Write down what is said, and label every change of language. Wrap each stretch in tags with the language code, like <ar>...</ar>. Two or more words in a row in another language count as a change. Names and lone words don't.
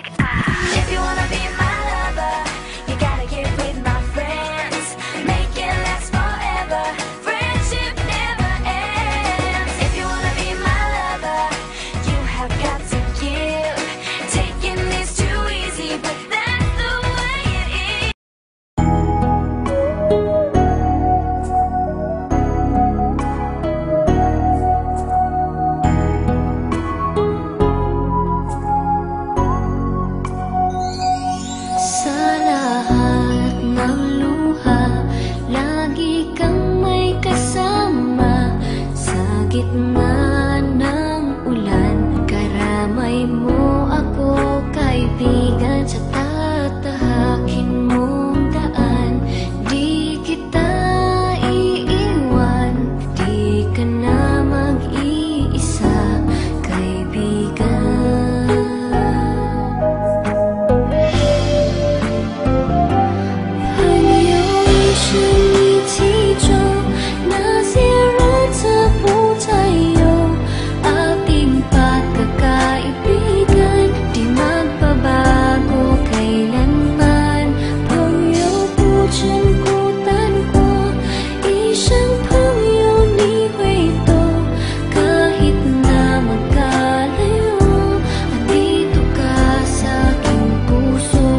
<en>If you wanna be my lover, you gotta get with my friends. Make it last forever. Friendship never ends. If you wanna be my lover, you have got to give. Taking is too easy, but that's the way it is.</en> <tl>Sa lahat ng luha, lagi kang may kasama. Sa gitna ng ulan, karamay mo ako, kaibigan. Sa tatahakin mong daan, di kita iiwan. Di ka na mag-iisa, kaibigan.</tl> <zh>朋友一生一起走，那些日子不再有。</zh> <tl>Ating pagkakaibigan, di magbabago kailanman.</tl> <zh>朋友不曾孤单过，一生朋友你会懂。</zh> <tl>Kahit na magkalayo, andito ka sa aking puso.</tl>